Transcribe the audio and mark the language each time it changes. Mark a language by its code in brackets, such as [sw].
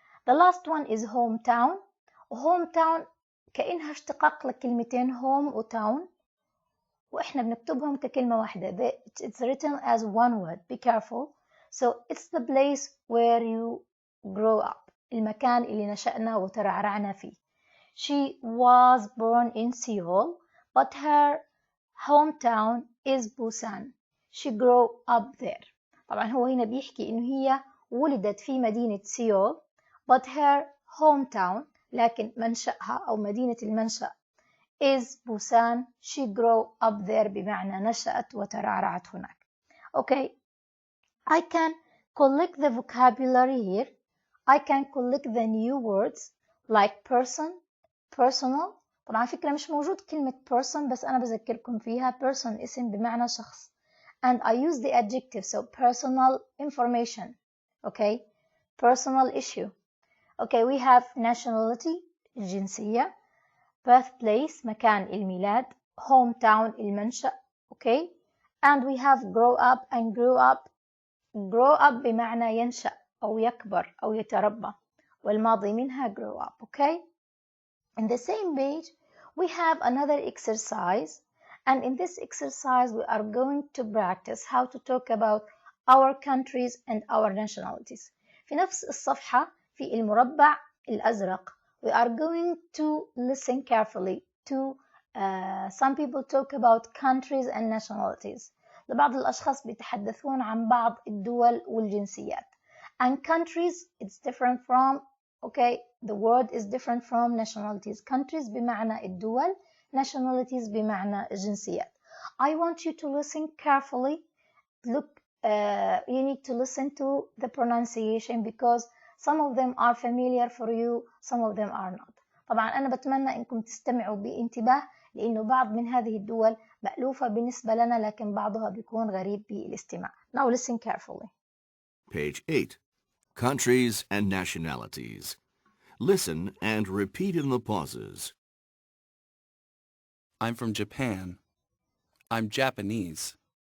[en] The last one is hometown. [ar] Hometown كأنها اشتقاق لكلمتين home و town. وإحنا بنكتبهم ككلمة واحدة. [en] It's written as one word. Be careful. So it's the place where you grow up. [ar] المكان اللي نشأنا وترعرعنا فيه. [en] She was born in Seoul, but her hometown is Busan. She grew up there. [ar] طبعا هو هنا بيحكي إنه هي ولدت في مدينة سيول [en] but her hometown [ar] لكن منشأها أو مدينة المنشأ is بوسان. She grew up there بمعنى نشأت وترعرعت هناك. [en] Okay, I can collect the vocabulary here. I can collect the new words like person, personal. [ar] طبعا فكرة مش موجود كلمة person بس أنا بذكركم فيها. person اسم بمعنى شخص. [en] And I use the adjective, so personal information. Okay, personal issue. Okay, we have nationality, الجنسية, birthplace, مكان الميلاد, hometown, المنشأ. Okay, and we have grow up and grew up. [ar] grow up بمعنى ينشأ أو يكبر أو يتربى والماضي منها grow up. [en] Okay, in the same page we have another exercise, and in this exercise we are going to practice how to talk about our countries and our nationalities. [ar] في نفس الصفحة في المربع الأزرق [en] we are going to listen carefully to some people talk about countries and nationalities. [ar] لبعض الأشخاص بيتحدثون عن بعض الدول والجنسيات. [en] And countries, it's different from, okay, the word is different from nationalities. [ar] Countries بمعنى الدول, nationalities بمعنى الجنسيات. [en] I want you to listen carefully. Look, you need to listen to the pronunciation because some of them are familiar for you, some of them are not. [ar] طبعا أنا بتمنى إنكم تستمعوا بانتباه لأنه بعض من هذه الدول مألوفة بالنسبة لنا لكن بعضها بيكون غريب بالاستماع. [en] Now listen carefully. Page 8. Countries and nationalities. Listen and repeat in the pauses. I'm from Japan. I'm Japanese.